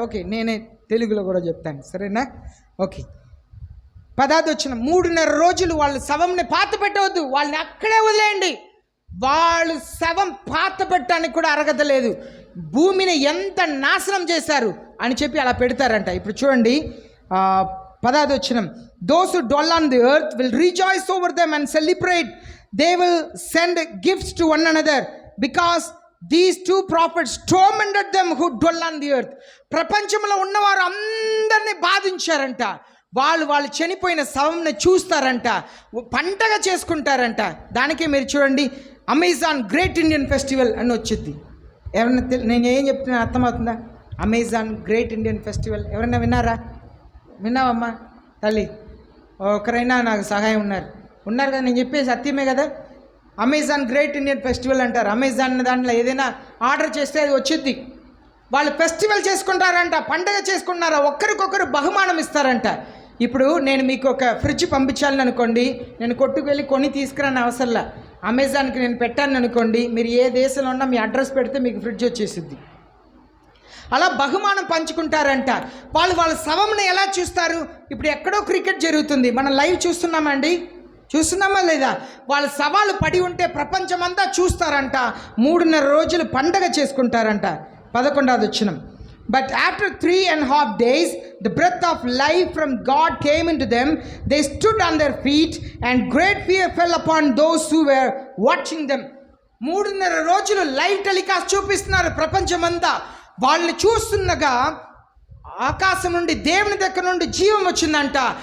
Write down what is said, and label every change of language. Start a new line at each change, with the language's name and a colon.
Telugu: Okay, నేనే తెలుగులో కూడా చెప్తాను, సరేనా? ఓకే, 10వ వచనం, 3.5 రోజులు వాళ్ళ శవంని పాత పెట్టవద్దు, వాళ్ళని అక్కడే వదిలేయండి. వాళ్ళు శవం పాత పెట్టడానికి కూడా అర్హత లేదు. భూమిని ఎంత నాశనం చేశారు అని చెప్పి అలా పెడతారంట. ఇప్పుడు చూడండి 10వ వచనం,
English: those who dwell on the earth will rejoice over them and celebrate. They will send gifts to one another because these 2 prophets tormented them who dwell on the earth.
Telugu: ప్రపంచంలో ఉన్నవారు అందరినీ బాధించారంట. వాళ్ళు చనిపోయిన శవంని చూస్తారంట, పంటగా చేసుకుంటారంట. దానికే మీరు చూడండి, అమెజాన్ గ్రేట్ ఇండియన్ ఫెస్టివల్ అని వచ్చింది. ఎవరైనా నేను ఏం చెప్తున్నా అర్థమవుతుందా? అమెజాన్ గ్రేట్ ఇండియన్ ఫెస్టివల్ ఎవరైనా విన్నావమ్మా తల్లి? ఒకరైనా నాకు సహాయం ఉన్నారు కదా? నేను చెప్పేది సత్యమే కదా. అమెజాన్ గ్రేట్ ఇండియన్ ఫెస్టివల్ అంటారు. అమెజాన్ దాంట్లో ఏదైనా ఆర్డర్ చేస్తే అది వచ్చింది. వాళ్ళు ఫెస్టివల్ చేసుకుంటారంట, పండగ చేసుకుంటారా, ఒక్కరికొకరు బహుమానం ఇస్తారంట. ఇప్పుడు నేను మీకు ఒక ఫ్రిడ్జ్ పంపించాలని అనుకోండి, నేను కొట్టుకు వెళ్ళి కొని తీసుకురాని అవసరంలా. అమెజాన్కి నేను పెట్టాను అనుకోండి, మీరు ఏ దేశంలో ఉన్నా మీ అడ్రస్ పెడితే మీకు ఫ్రిడ్జ్ వచ్చేసిద్ది. అలా బహుమానం పంచుకుంటారంట. వాళ్ళ శవంని ఎలా చూస్తారు? ఇప్పుడు ఎక్కడో క్రికెట్ జరుగుతుంది, మనం లైవ్ చూస్తున్నామా లేదా? వాళ్ళ శవాలు పడి ఉంటే ప్రపంచమంతా చూస్తారంట. 3.5 రోజులు పండగ చేసుకుంటారంట. 11వ వచనం,
English: but after 3.5 days the breath of life from God came into them. They stood on their feet and great fear fell upon those who were watching them.
Telugu: 3.5 రోజులు లైవ్ టెలికాస్ట్ చూపిస్తున్నారు ప్రపంచమంతా. వాళ్ళని చూస్తుండగా ఆకాశం నుండి, దేవుని దగ్గర నుండి జీవం వచ్చిందంట.